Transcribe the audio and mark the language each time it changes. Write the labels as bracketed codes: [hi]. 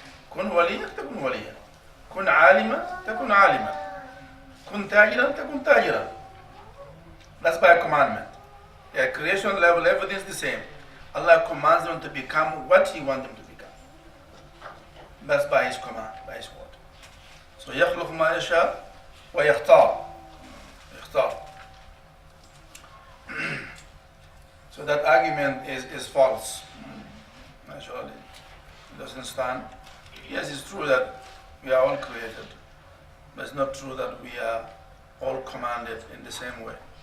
[ar] كن وليا تكن وليا. كن عالما تكن عالما. كن تاجرا تكن تاجرا. [en] That's by a commandment. At creation level, everything is the same. Allah commands them to become what He wants them to become. That's by His command, by His word. [ar] So يخلق ما يشاء ويختار. يختار. [en] So that argument is false. Naturally, it doesn't stand. Yes, it's true that we are all created, but it's not true that we are all commanded in the same way.